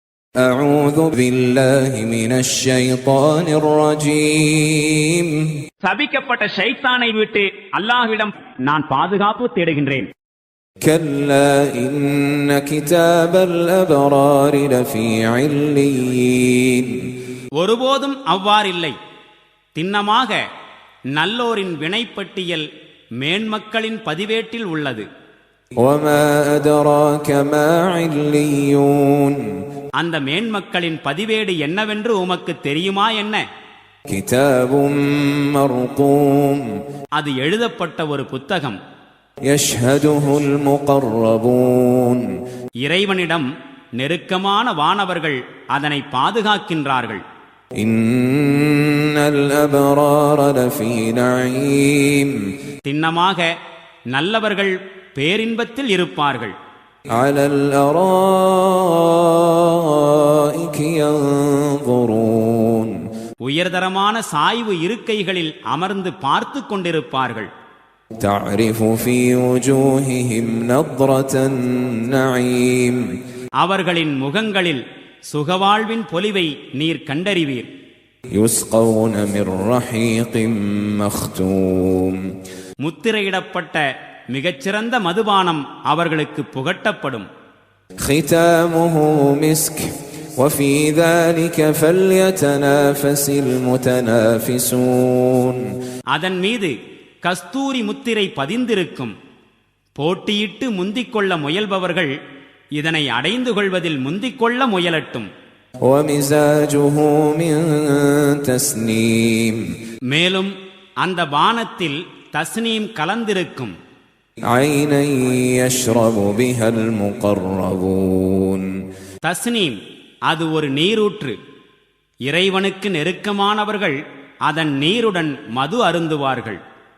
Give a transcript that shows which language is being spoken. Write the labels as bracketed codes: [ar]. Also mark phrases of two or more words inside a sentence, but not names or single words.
[ar] أعوذ بالله من الشيطان الرجيم [ta] சபிக்கப்பட்ட ஷைத்தானை விட்டு அல்லாஹ்விடம் நான் பாதுகாப்பு தேடுகின்றேன். [ar] كلا إن كتاب الأبرار لفي عليين [ta] ஒருபோதும் அவ்வாறில்லை. திண்ணமாக நல்லோரின் வினைப்பட்டியல் மேன்மக்களின் பதிவேட்டில் உள்ளது. [ar] وما أدراك ما عليون [ta] அந்த மேன்மக்களின் பதிவேடு என்னவென்று உமக்கு தெரியுமா என்ன? [ar] كتاب مرقوم [ta] அது எழுதப்பட்ட ஒரு புத்தகம். [ar] يشهده المقربون [ta] இறைவனிடம் நெருக்கமான வானவர்கள் அதனை பாதுகாக்கின்றார்கள். [ar] إن الأبرار لفي نعيم [ta] திண்ணமாக நல்லவர்கள் பேரின்பத்தில் இருப்பார்கள். [ar] على الأرائك ينظرون [ta] உயர்தரமான சாய்வு இருக்கைகளில் அமர்ந்து பார்த்து கொண்டிருப்பார்கள். [ar] تعرف في وجوههم نضرة النعيم [ta] அவர்களின் முகங்களில் சுகவாழ்வின் பொலிவை நீர் கண்டறிவீர். [ar] يسقون من رحيق مختوم [ta] முத்திரையிடப்பட்ட மிகச்சிறந்த மதுபானம் அவர்களுக்கு புகட்டப்படும். [ar] ختامه مسك وفي ذلك فليتنافس المتنافسون [ta] அதன் மீது கஸ்தூரி முத்திரை பதிந்திருக்கும். போட்டியிட்டு முந்திக்கொள்ள முயல்பவர்கள் இதனை அடைந்து கொள்வதில் முந்திக்கொள்ள முயலட்டும். [ar] ومزاجه من تسنيم [ta] மேலும் அந்த பானத்தில் தஸ்னீம் கலந்திருக்கும். [ar] عينا يشرب بها المقربون [ta] தஸ்னீம் அது ஒரு நீரூற்று. இறைவனுக்கு நெருக்கமானவர்கள் அதன் நீருடன் மது அருந்துவார்கள்.